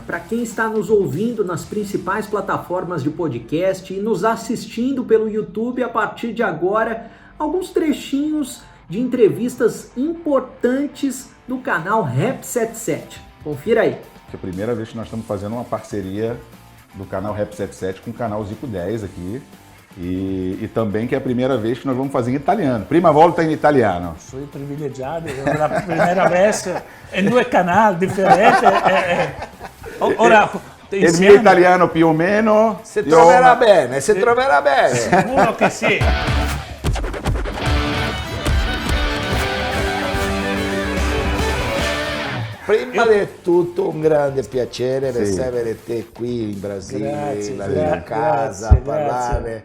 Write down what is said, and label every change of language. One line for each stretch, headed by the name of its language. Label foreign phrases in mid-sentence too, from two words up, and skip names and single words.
Portuguese: Para quem está nos ouvindo nas principais plataformas de podcast e nos assistindo pelo YouTube, a partir de agora, alguns trechinhos de entrevistas importantes do canal Rap 77. Confira aí. É a primeira vez que nós estamos fazendo uma parceria do canal Rap 77 com o canal Zico 10 aqui. E também que é a primeira vez que nós vamos fazer em italiano.
Italian: Prima volta in italiano. Sono privilegiato, è la prima vez in due canali differenti. Ora, il mio italiano più o meno... Si troverà bene, si troverà bene. Sicuro che sì. Prima di tutto un grande piacere ricevere te qui in Brasile, in casa, a parlare.